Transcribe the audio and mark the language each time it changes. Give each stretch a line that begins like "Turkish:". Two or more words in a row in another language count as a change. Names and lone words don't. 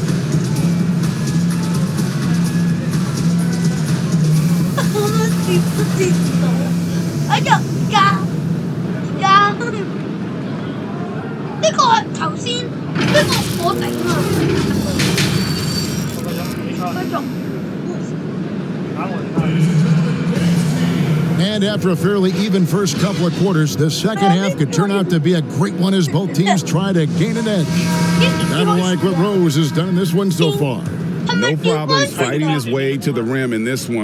Cantonese: 接都接唔到，哎呀，呢個頭先呢個我頂啊！繼續。
English: And after a fairly even first couple of quarters, the second half could turn out to be a great one as both teams try to gain an edge. Kind of like what Rose has done in this one so far. No problem fighting his way to the rim in this one.